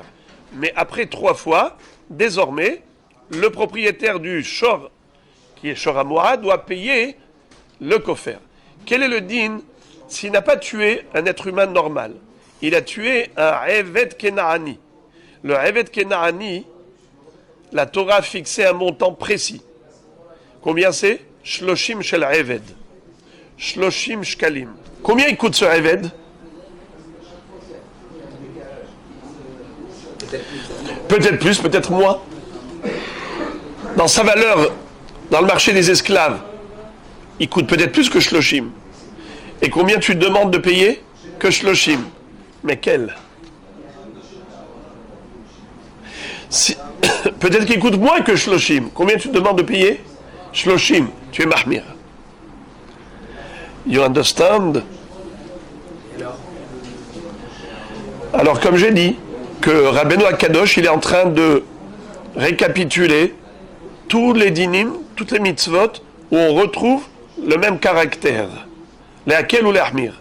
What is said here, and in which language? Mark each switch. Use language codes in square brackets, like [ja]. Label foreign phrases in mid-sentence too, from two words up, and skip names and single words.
[fr] Mais après 3 fois, désormais, le propriétaire du shor, qui est [he] שור מועד, [fr] doit payer le kofer. Quel est le din s'il n'a pas tué un être humain normal? Il a tué un [he] עבד כנעני. [fr] Le [he] עבד כנעני, [fr] la Torah a fixé un montant précis. Combien c'est? [he] שלושים של עבד. שלושים שקלים. [fr] Combien il coûte ce Eved? Peut-être plus, peut-être moins. Dans sa valeur, dans le marché des esclaves, il coûte peut-être plus que Shloshim. Et combien tu demandes de payer? Que Shloshim. Mais quel? Peut-être qu'il coûte moins que Shloshim. Combien tu demandes de payer? Shloshim. Tu es Mahmir. [en] You understand? [fr] Alors, comme j'ai dit, que Rabbeinu Akadosh, il est en train de récapituler tous les dinim, toutes les mitzvot, où on retrouve le même caractère. Les Hakel ou les Ahmir.